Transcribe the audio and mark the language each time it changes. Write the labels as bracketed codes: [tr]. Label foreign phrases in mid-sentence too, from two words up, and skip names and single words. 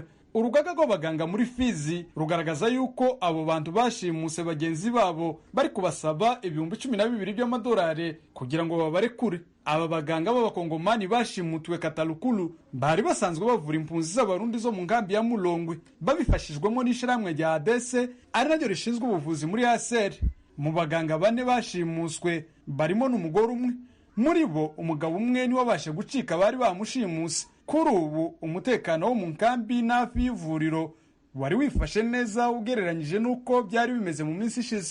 [rw] Urugaga rw'abaganga muri Fizi rugaragaza yuko abo bantu bashimuse bagenzi babo bari kubasaba ibihumbi 12 by'amadolari kugira ngo babarekure. Aba baganga b'abakongomani bashimutwe Katalukulu bari basanzwe bavura impunzi z'abarundi zo mu nkambi ya Mulongwe, babifashijwemo n'ishiramwe rya ADC ari naryo rishinzwe ubuvuzi muri ASR. Mu baganga 4 bashimuswe barimo n'umugore umwe, muri bo umugabo umwe ni wabashe gucika bari bamushimuse. Kuri ubu umutekano wo mu nkambi n'afi y'ivuriro wari wifashe neza ugereranyije n'uko byari bimeze mu minsi ishize.